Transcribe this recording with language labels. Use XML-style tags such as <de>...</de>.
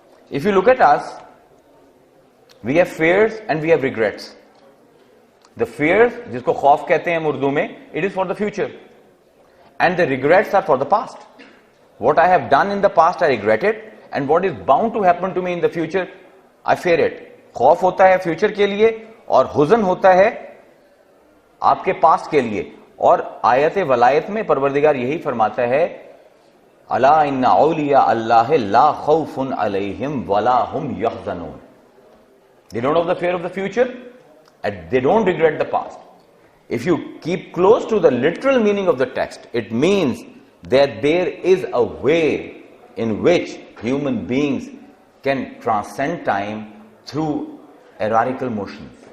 <en>If you look at us, we have fears and we have regrets. The fears,</en> <hi>जिसको खौफ कहते हैं उर्दू में,</hi> <en>it is for the future, and the regrets are for the past. What I have done in the past, I regret it, and what is bound to happen to me in the future, I fear it.</en> <hi>खौफ होता है future के लिए और हुज़न होता है आपके past के लिए. और आयत वलायत में परवरदिगार यही फरमाता है,</hi> <ar>अला इन्ना औलिया अल्लाह ला खौफुन अलैहिम वला हुम यहज़नून.</ar> <en>They don't have the fear of the future and they don't regret the past. If you keep close to the literal meaning of the text, it means that there is a way in which human beings can transcend time through hierarchical motions.</en>